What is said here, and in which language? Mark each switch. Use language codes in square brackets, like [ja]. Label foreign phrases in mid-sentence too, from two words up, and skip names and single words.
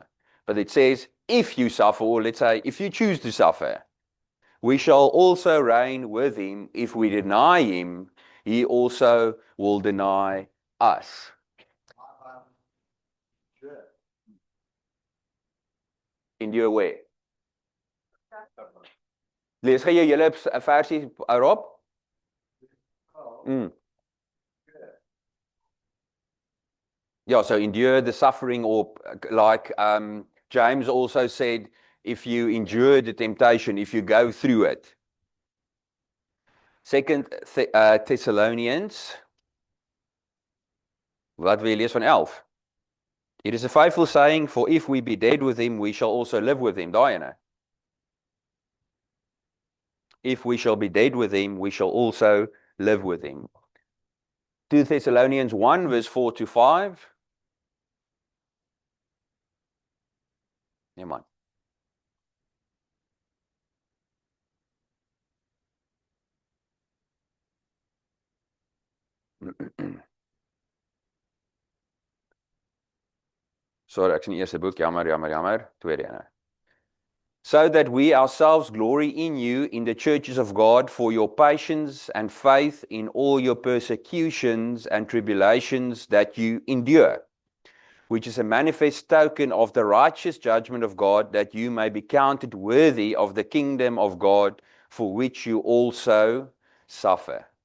[en] But it says, if you suffer, or let's say, if you choose to suffer, we shall also reign with him. If we deny him, he also will deny us. Endure where? [af] Lees jy julle 'n versie, Rob? [en] Yeah, so endure the suffering, or like James also said, if you endure the temptation, if you go through it. 2 Thessalonians, [af] wat wil jy lees van 11? [en] It is a faithful saying, for if we be dead with him, we shall also live with him. [af] Daai ene. [en] If we shall be dead with him, we shall also live with him. 2 Thessalonians 1 verse 4 to 5. Yeah, man. Sorry, [af] ek sien die eerste boek. Jammer. Tweede ene. [en] So that we ourselves glory in you in the churches of God for your patience and faith in all your persecutions and tribulations that you endure, which is a manifest token of the righteous judgment of God, that you may be counted worthy of the kingdom of God, for which you also suffer.